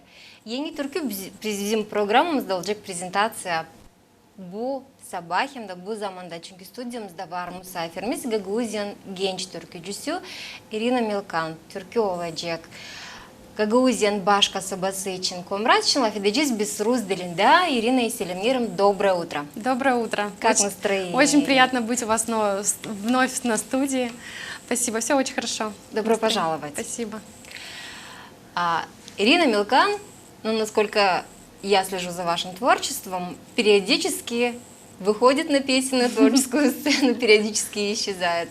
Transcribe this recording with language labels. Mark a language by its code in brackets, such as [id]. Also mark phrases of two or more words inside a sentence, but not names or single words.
[gag] Yeni türkü bizim programımızda olacak prezentatsiya bu sabah hem de bu zamanda çünkü stüdyomuzda var misafirimiz Gagauzyan genç türkücüsü Irina Milkan. Türkü olacak. Gagauzyan baş kasabası için Komratçın laf edeceğiz biz Rus dilinde. [ru] Ирина и Селимиром, доброе утро. Доброе утро. Как настроение? Очень приятно быть у вас вновь на студии. Спасибо, все очень хорошо. Добро пожаловать. Спасибо. Ирина Милкан, ну, насколько я слежу за вашим творчеством, периодически выходит на песенную творческую сцену, периодически исчезает.